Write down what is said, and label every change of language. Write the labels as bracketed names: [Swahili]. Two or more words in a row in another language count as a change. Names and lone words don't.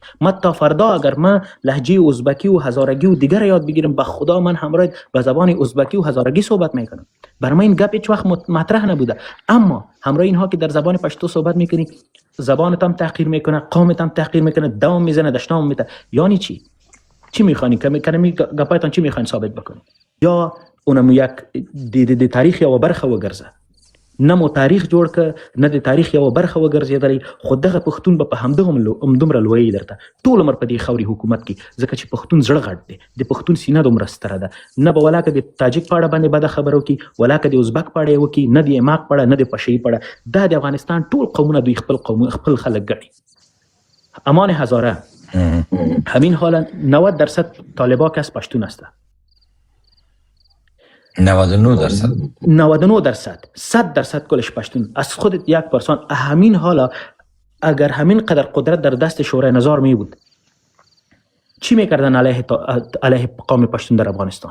[Persian] ما تا فردا اگر ما لهجه ازبکی و هزارگی و دیگر یاد بگیرم، به خدا من همراه به زبان ازبکی و هزارگی صحبت میکنم. برای ما این گپ هیچ وقت مطرح نبوده. اما همراه اینها که در زبان پشتو صحبت میکنی، زبانت هم تحقیر میکنه، قومت هم تحقیر میکنه، دوام میزنه، دشنام میده. یعنی چی میخوانی کمی گپایتان چی میخواین ثابت بکنی؟ [Pashto] یا اونم یک د تاریخ یا برخه وګرځه، نه مو تاریخ جوړ ک، نه د تاریخ یو برخه وګرځېدلی، خو دغه پښتون به په همدومره لوی درته ټول عمر په دې خوري حکومت کې، ځکه چې پښتون زړه غټ دی، د پښتون سینه دومره ستره ده. نه به ولاکه د تاجک په اړه باندې بده خبره وکړي، ولاکه د ازبک په اړه وکړي، نه د اماق په اړه، نه د پشهي په اړه. دا د افغانستان ټول قومونه دوی خپل خلک ګڼي. [Persian] امان هزاره همین حالا 90% طالبا کس پشتون هسته. 99%، 100% کلش پشتون. از خودت 1%. همین حالا اگر همین قدر قدرت در دست شورای نظار می بود، چی میکردن علیه قوم پشتون در افغانستان؟